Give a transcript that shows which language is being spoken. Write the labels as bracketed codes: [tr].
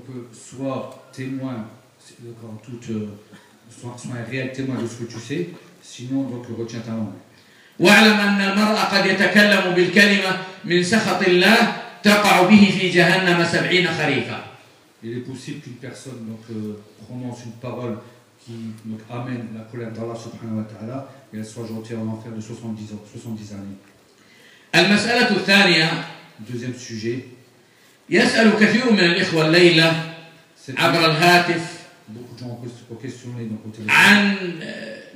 [fr] Soit témoin, soit un réel témoin de ce que tu sais, sinon donc retiens ta langue. [ar] واعلم أن المرء قد يتكلم بالكلمة من سخط الله تقع به في جهنم 70 خريفا. [fr] Il est possible qu'une personne prononce une parole qui amène la colère d'Allah subhanahu wa ta'ala et elle soit jetée en enfer de 70 ans, 70 années. Deuxième sujet. Beaucoup de gens ont questionné donc, au